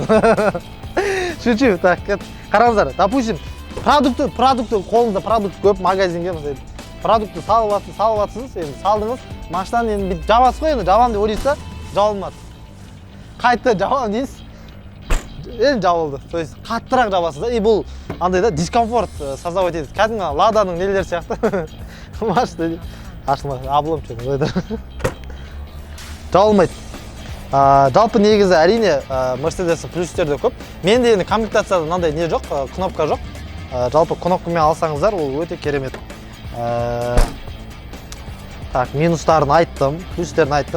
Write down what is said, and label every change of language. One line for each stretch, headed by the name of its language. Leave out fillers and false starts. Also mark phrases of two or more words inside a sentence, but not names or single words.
Russian: Шучу, так,
Kazakh: қараңыздар, допустим, продукты, қолыңызда продукт көп, магазинге, продукты салыватсыз, салдыңыз, машинаны енді жабасыз ғой, енді жабам деп ойлайсыз, жабылмады. Қайтты жабам дейсіз, енді жабылды.
Russian: То есть
Kazakh: қаттырақ жабасыз да, бұл андай да
Russian: дискомфорт создавать
Kazakh: етеді. Кәдімгі ладаның нелер сияқты. Машина ашылмайды,
Russian: облом что-то.
Kazakh: Жабылмайды. Жалпы негізі әрине Mercedes-дің плюстері де көп. Менде енді комплектацияда мынандай не жоқ, кнопка жоқ. Жалпы кнопкамен алсаңыздар, ол өте керемет. Так, минустарын айттым, плюстерін айттым.